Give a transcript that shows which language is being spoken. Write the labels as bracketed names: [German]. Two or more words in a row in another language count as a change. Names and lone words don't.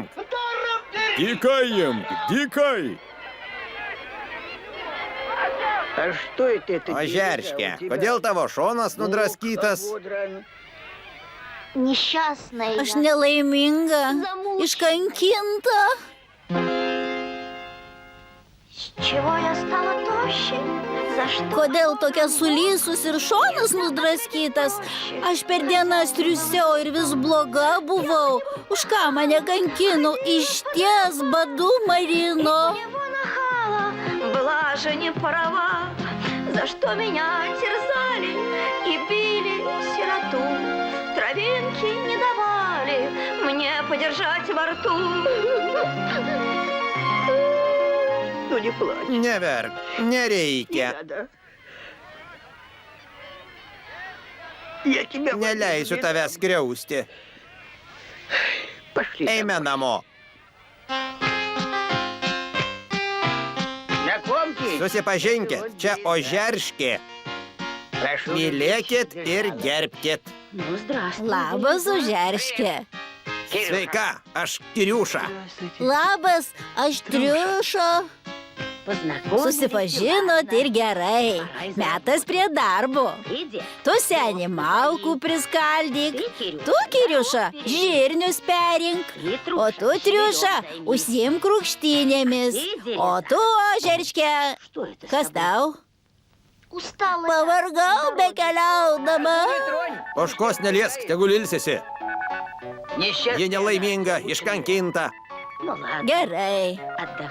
[Lithuanian] Dykai imk, dykai. Ožerškė, kodėl tavo šonas nudraskytas? [Russian] Несчастная. [Lithuanian] Aš nelaiminga, iškankinta. [Russian] С чего я стала тоще? За что? [Lithuanian] Kodėl tokia sulysus ir šonas nudraskytas? Aš per dienas triusiau ir vis bloga buvau. Už ką mane kankino, išties badu marino. [Russian] Его нахала, была же не права. За что меня терзали и били сироту. Травинки не давали мне подержать во рту. Ну не плачь. [Lithuanian] Neverk, nereikia. [Russian] Я тебя [Lithuanian] Neleisiu tavęs skriausti. Eime namo. Susipažinkit, čia Ožerškė. Mylėkit ir gerbkit. [Russian] Ну, здравствуй. [Lithuanian] Labas, Ožerškė. Sveika, aš Kiriuša. Labas, aš Triuša. Susipažinot ir gerai. Metas prie darbo. [Russian] Иди. [Lithuanian] Tu seni malkų priskaldyk. Tu, Kiriuša, žirnius perink. O tu, Triuša, užsiimk krūkštynėmis. O tu, Ožerškė, [Russian] Что это? [Lithuanian] kas tau? [Russian] Устала. [Lithuanian] Pavargau bekeliaudama. Ožkos neliesk, tegul ilsisi. Ji nelaiminga, iškankinta. [Russian] Ну ладно. [Lithuanian] Gerai. [Russian] Отдохни.